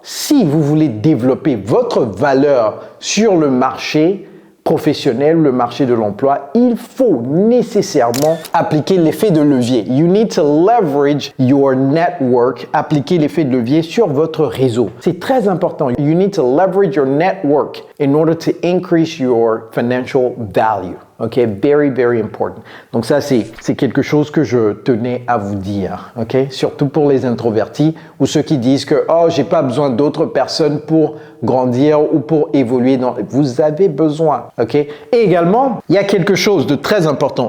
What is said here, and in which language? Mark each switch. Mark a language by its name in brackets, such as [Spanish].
[French] Si vous voulez développer votre valeur sur le marché professionnel, le marché de l'emploi, il faut nécessairement appliquer l'effet de levier. [English] You need to leverage your network, [French] appliquer l'effet de levier sur votre réseau. C'est très important. [English] You need to leverage your network in order to increase your financial value. Ok, very, very important. [French] Donc ça, c'est quelque chose que je tenais à vous dire. Ok, surtout pour les introvertis ou ceux qui disent que oh, j'ai pas besoin d'autres personnes pour grandir ou pour évoluer. Vous avez besoin. Ok. Et également, il y a quelque chose de très important.